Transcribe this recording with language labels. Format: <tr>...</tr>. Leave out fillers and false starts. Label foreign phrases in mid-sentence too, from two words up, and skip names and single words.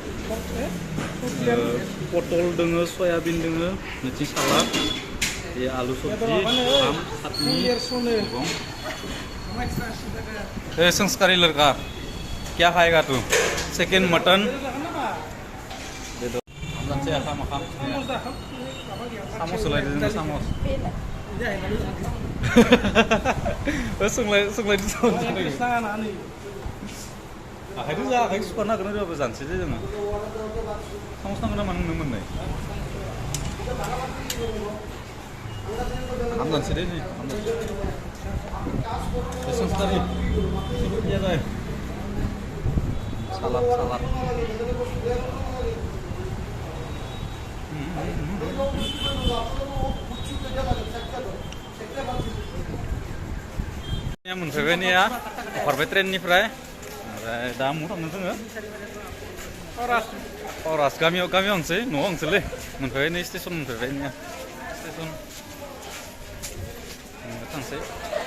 <brx>पटल दोङो सयाबिन दोङो नैथि सालाद ये आलू सब्जी आम चटनी ए</brx> <hi>संस्कारी लड़का क्या खाएगा तू सेकंड मटन दे दो हम जानते</hi> <brx>आखाम आखाम सामस लाय दे सामस सोंलाय आखाइजों जा आखाइ सुखानो हागोन होबाबो जानोसै दे जोङो सामस नांगौ नामा नोंनो मोननाय हम जानोसै दे नै संस्कारी iya guys salad ya मोनफैबाय ने या ओंखारबाय ट्रेननिफ्राय ओमफ्राय दा मु थांनो जोङो औरास गामियाव थांसै न'आव थांसैलै मोनफैबाय नै स्टेसन मोनफैबाय ने स्टेसन थांसै</brx>